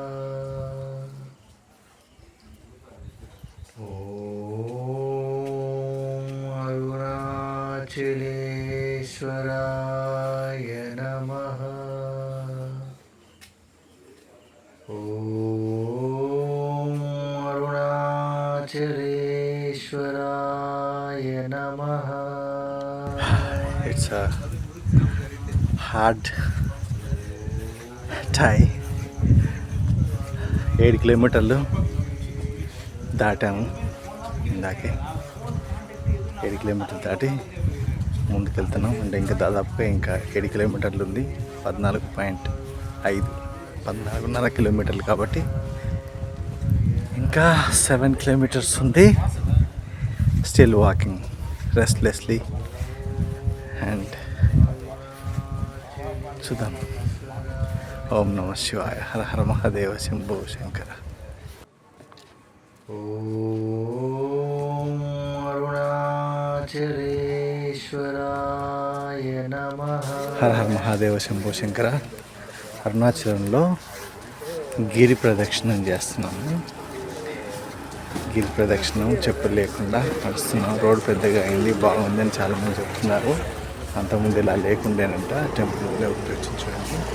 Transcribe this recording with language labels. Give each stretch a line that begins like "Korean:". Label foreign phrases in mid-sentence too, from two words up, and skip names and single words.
Sanskrit: अरुणाचलेश्वराय नमः अरुणाचलेश्वराय नमः
English: it's hard tie
Telugu: 7 కిలోమీటర్లు దాటాము ఇందాకే 7 కిలోమీటర్లు దాటి ముందుకెళ్తున్నాం అంటే ఇంకా దాదాపుగా ఇంకా 7 కిలోమీటర్లు ఉంది 14.5 కిలోమీటర్లు కాబట్టి ఇంకా 7 కిలోమీటర్స్ ఉంది
English: still walking restlessly and
Telugu: చూద్దాం
Sanskrit: ఓం నమ శివాయ హర హర మహాదేవ శంభో శంకర अरुणाचलेश्वराय नमः హర హర మహాదేవ శంభో శంకర
Telugu: అరుణాచలంలో గిరి ప్రదక్షిణం చేస్తున్నాము గిరి ప్రదక్షిణం చెప్పులు లేకుండా నడుస్తున్నాం రోడ్డు పెద్దగా అయింది బాగుందని చాలామంది చెప్తున్నారు అంతకుముందు ఇలా లేకుండేనంట టెంపుల్ చూడండి